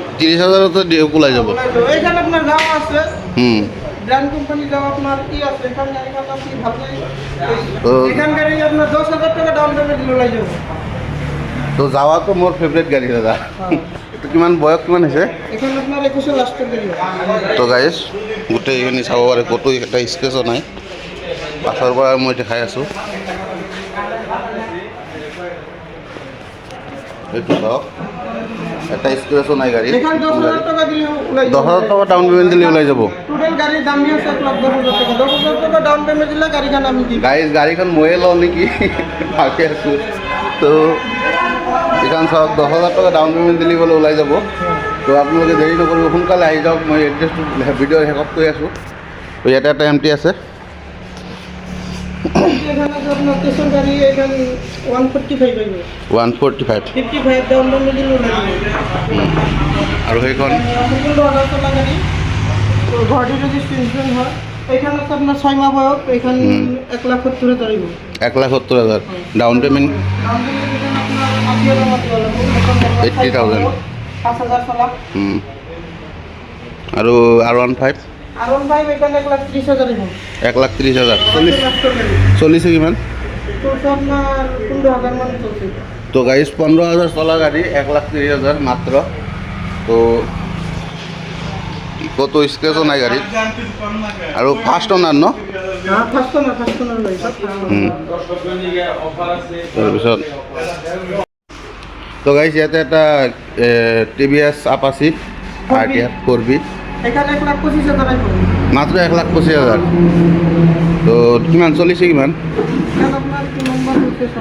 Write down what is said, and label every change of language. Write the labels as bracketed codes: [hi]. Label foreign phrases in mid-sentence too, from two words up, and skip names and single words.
[bn] 30,000 তো ওলাই যাব এখানে আপনার দাম আছে [en] brand company [bn] দাম আপনার কি আছে এখানে গাড়িটার দাম কি ভালো নাই এখানে গাড়ি আপনার 10,000 টাকা [en] down payment [bn] দিলে ওলাই যাব [as] তো যাওয়া তো মোৰ ফেভারিট গাড়ী দাদা এইটো কিমান বয়স কিমান হৈছে [bn] এখানে আপনার 21 লাস্টের গাড়ি [as] তো গাইজ গোটেইখিনি চাব পাৰে ক'তো এটা স্ক্ৰেচো নাই পাছৰ পৰা মই দেখাই আছোঁ এইটো চাওক এটা স্ক্ৰেচো নাই গাড়ী [bn] এখানে 10,000 টাকা দিলে ওলাই যাব 10,000 টাকা [en] down payment [bn] দিলে ওলাই যাব টোটাল গাড়ির দাম আছে 1,10,000 টাকা 10,000 টাকা [en] down payment [bn] দিলে গাড়িখান আমি দিই [as] গাড়ীখন ময়ে লওঁ নেকি ভাবি আছোঁ তো এইখন চাওক 10,000 টাকা [en] down payment [as] দিলে বোলে ওলাই যাব তো আপোনালোকে দেৰি নকৰিব সোনকালে আহি যাওক মই এড্ৰেছটো ভিডিঅ' শেষত কৈ আছোঁ তো ইয়াতে এটা এমটি আছে [bn] এখানে আছে আপনার স্টেশন গাড়ি এখানে 145 পাইব 145 55 [en] down payment [bn] দিলে ওলাই যাব [as] আৰু সেইখন [bn] সম্পূর্ণ অর্ডার চলা গাড়ি তো ঘরটি রেজিস্ট্রেশন হয় এখানে আছে আপনার 6 মাস বয়স এখানে 1,70,000 টাকা 1,70,000 [en] down payment down payment [bn] এখানে আপনার 80,000 মতো লাগবে 80,000 5,000 চলা [as] আৰু R15 [bn] R15 এখানে 1,30,000 দিব 1,30,000 লাস্টের গাড়ি [as] চলিছে কিমান [bn] চলছে আপনার 15,000 মান চলছে [as] তো গাইজ 15,000 চলা গাড়ী 1,30,000 মাত্ৰ তো কত স্ক্ৰেচো নাই গাড়ীত আৰু [en] first owner [as] ন [bn] না ফার্স্ট না লই [as] তাৰপিছত তো গাইজ ইয়াতে এটা TVS আপাচি RTR 4B [bn] এখানে 1,25,000 টাকা পড়বে [as] মাত্র 1,25,000 তো কিমান চলিছে কিমান [bn] এখানে আপনার কি নম্বর হচ্ছে